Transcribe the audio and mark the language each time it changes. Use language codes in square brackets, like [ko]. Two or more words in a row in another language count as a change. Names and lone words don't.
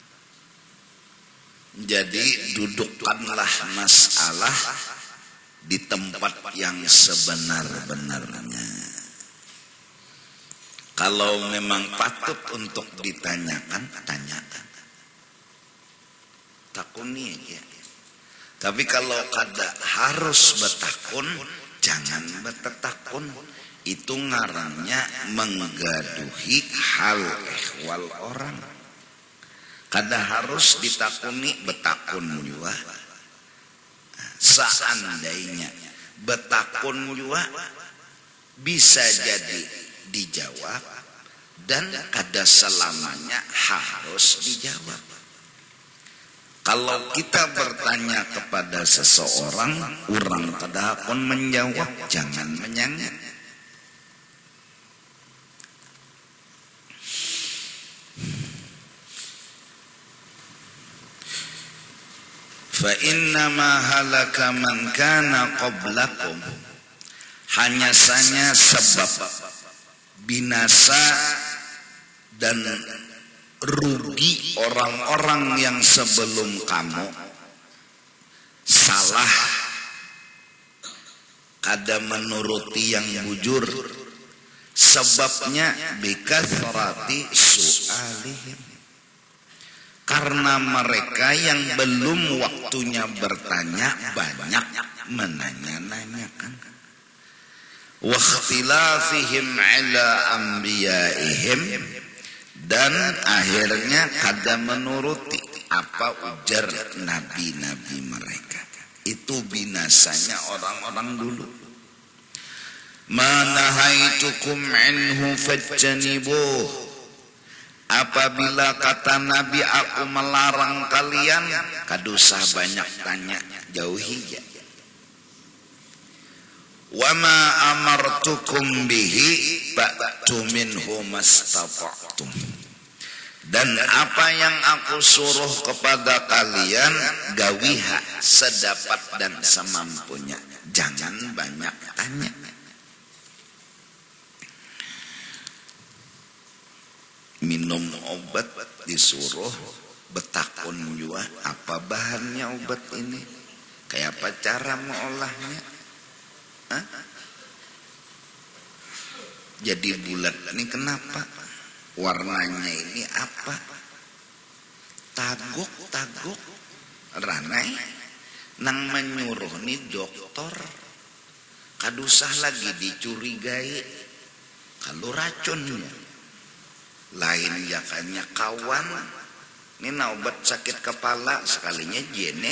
[id] Jadi dudukkanlah masalah di tempat yang sebenar-benarnya. Kalau memang patut untuk ditanyakan, tanyakan. [bjn] Takuni aja. Tapi kalau kada harus betakun, jangan betakun. Itu ngarannya menggaduhi hal ehwal orang. Kada harus ditakuni, betakun juga. Seandainya betakun juga bisa jadi dijawab, dan kada selamanya harus dijawab. Kalau kita bertanya kepada seseorang, orang kada pun menjawab, jangan menyangka. [ar] فإنما هلك من كان قبلكم, [id] hanya saja sebab binasa dan rugi orang-orang yang sebelum kamu, [bjn] salah kada menuruti yang bujur, sebabnya [ar] بكثرة سؤالهم, [bjn] karena mereka yang belum waktunya bertanya banyak menanya-nanyakan. [ar] واختلافهم على أنبيائهم, [bjn] dan akhirnya kada menuruti apa ujar nabi-nabi mereka. [id] Itu binasanya orang-orang dulu. [ar] ما نهيتكم عنه فاجتنبوه, [bjn] apabila kata Nabi aku melarang kalian, kadusah banyak tanya, jauhi ya. [ar] وما أمرتكم به فأتوا منه ما استطعتم, [bjn] dan apa yang aku suruh kepada kalian, gawiha sedapat dan semampunya, jangan banyak tanya. Minum obat disuruh betakun juga, apa bahannya obat ini, kayak apa cara mengolahnya. [id] Hah? Jadi bulat ini kenapa, warnanya ini apa, [bjn] taguk ranai nang menyuruh nih dokter, kadusah lagi dicurigai kalau racunnya. Lain jakanya kawan ini obat sakit kepala sekalinya jenet.